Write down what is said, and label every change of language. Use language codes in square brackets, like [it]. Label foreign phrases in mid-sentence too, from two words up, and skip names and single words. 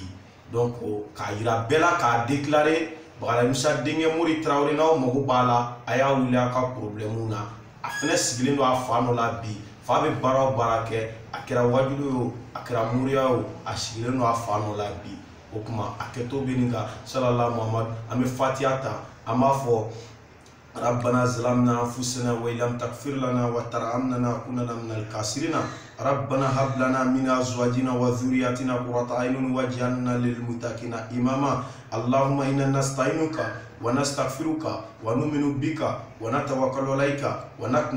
[bm] donc k'a yira bɛɛ la k'a déclarer Bagadaji Musa denkɛ Mori Tarawele, n'aw mago b'a la a y'a wuli a ka problème na. a fɛnɛ sigilen don a fa nɔ la bi. fa bɛ baara o baara kɛ, a kɛra wajulu ye o, a kɛra muriya o, a sigilen don a fa nɔ la bi. o kuma a kɛtɔ bɛ nin kan. [ar] sallallahu Muhammad, [bm] an bɛ fatiha ta, an b'a fɔ [ar] ربنا ظلمنا أنفسنا وإن لم تغفر لنا وترحمنا لنكونن من الخاسرين ربنا هب لنا من أزواجنا وذرياتنا قرة أعين واجعلنا للمتقين إماما اللهم إنا نستعينك ونستغفرك ونؤمن بك ونتوكل عليك ونقنع